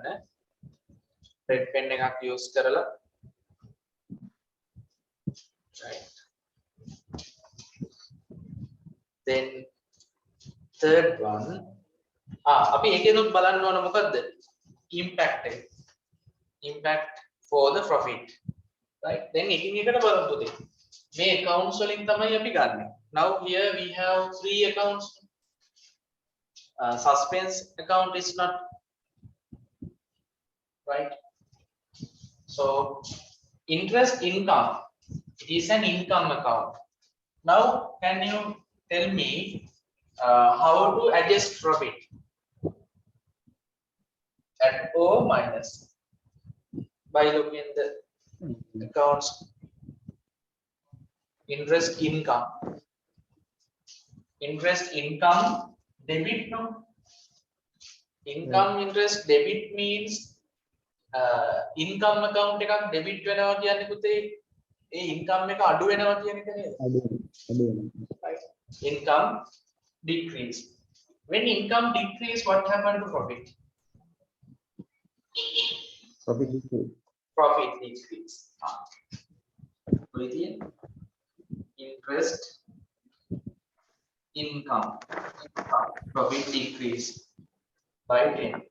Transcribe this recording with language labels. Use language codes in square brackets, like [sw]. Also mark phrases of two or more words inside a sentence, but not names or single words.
[en] red pen [si] එකක් use කරලා. [en] right. Then third one, [si] අපි ඒකෙනුත් බලන්න ඕන මොකද්ද? Impact එක. [en] Impact for the profit. Right? Then [si] එකින් එකට බලමු පුතේ. මේ accounts වලින් තමයි අපි ගන්නෙ. [en] Now here we have 3 accounts. Suspense account is not right. So interest income is an income account. Now can you tell me how to adjust profit? Add or minus by looking at the accounts. Interest income debit, no? Income interest debit means income account [si] එකක් debit වෙනවා කියන්නේ පුතේ ඒ income එක අඩු වෙනවා කියන එක නේද? අඩු වෙනවා. [en] Right. Income decrease. When income decrease, what happened to profit? Profit decrease. Profit decrease. Interest income profit decrease by 10.